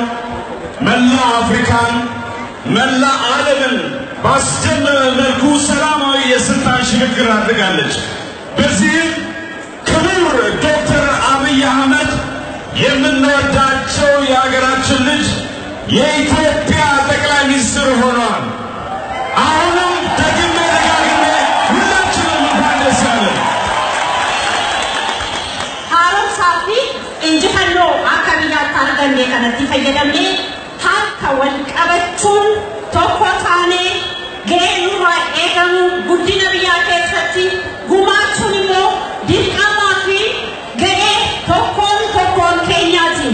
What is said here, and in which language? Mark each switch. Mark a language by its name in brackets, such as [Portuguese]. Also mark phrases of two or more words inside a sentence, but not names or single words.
[Amharic] መላ አፍሪካን መላ ዓለምን ባስደመመ መልኩ ሰላማዊ የስልጣን ሽግግር አድርጋለች። በዚህም ክቡር ዶክተር አብይ አህመድ የምንወዳቸው የሀገራችን ልጅ የኢትዮጵያ ጠቅላይ ሚኒስትር ሆኗል። አሁንም ደግሜ ደጋግሜ ሁላችንም እንኳን ደስ ያለን። [Oromo] Haroon saafi injifannoo akka biyyaatti arganne kanatti fayyadamnee harka wal qabachuun tokko taanee gahee nurraa eegamu guddina biyyaa keessatti gumaachuun immoo dirqamaa fi gahee tokkoon keenyaati.